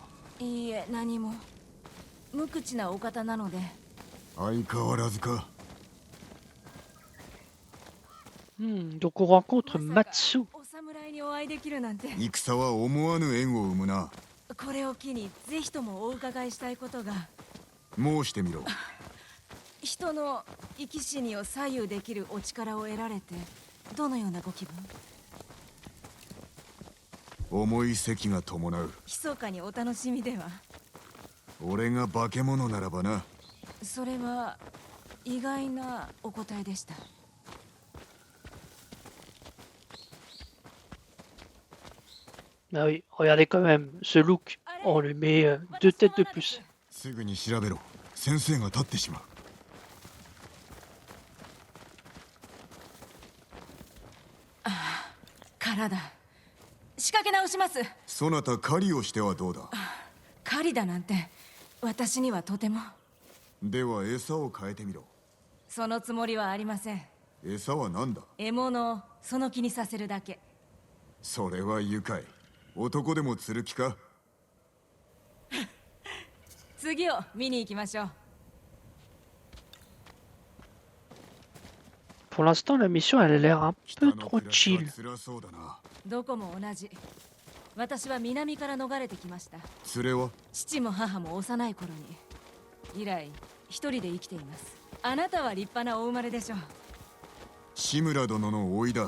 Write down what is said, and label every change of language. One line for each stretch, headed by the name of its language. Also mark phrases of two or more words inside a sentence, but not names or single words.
Japanese: いいえ、何も。無口なお方なので。相変わらずか。
French: Donc on rencontre
Japanese: まさか Matsu. お侍にお会いできるなんて。戦は思わぬ縁を生むな。これを機にぜひともお伺いしたいことが。申してみろ。人の生き死にを左右できるお力を得られてどのようなご気分？重い責が伴う。密かにお楽しみでは？俺が化け物ならばな。それは意外なお答えでした。
French: Ah oui, regardez quand même ce look. On lui met 2 têtes de plus.
Japanese: すぐに調べろ。先生が立ってしまう。殻だ。仕掛け直します。そなた狩りをしてはどうだ？狩りだなんて私にはとても。では餌を変えてみろ。そのつもりはありません。餌は何だ？獲物をその気にさせるだけ。それは愉快。男でも釣る気か？次を見に行きましょう。
French: Pour l'instant, la mission elle a l'air un
Japanese: 北
French: peu
Japanese: の
French: trop
Japanese: 暮らしは
French: chill.
Japanese: 辛そうだな。どこも同じ。私は南から逃れてきました。連れは？父も母も幼い頃に。以来一人で生きています。あなたは立派なお生まれでしょう。志村殿の甥いだ。